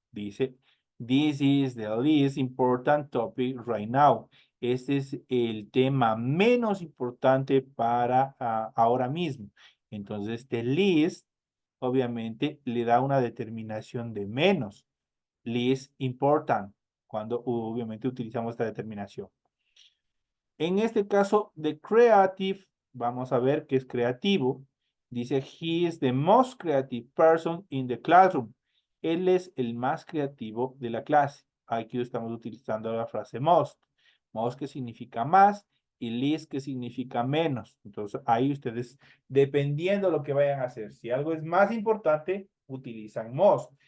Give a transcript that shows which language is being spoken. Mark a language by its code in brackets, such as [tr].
[es] Dice, [en] this is the least important topic right now. [es] Este es el tema menos importante para ahora mismo. Entonces, este least, obviamente, le da una determinación de menos. Least important, cuando obviamente utilizamos esta determinación. En este caso de creative, vamos a ver que es creativo. Dice, [en] he is the most creative person in the classroom. [es] Él es el más creativo de la clase. Aquí estamos utilizando la frase most. Most que significa más y least que significa menos. Entonces ahí ustedes, dependiendo de lo que vayan a hacer, si algo es más importante, utilizan most.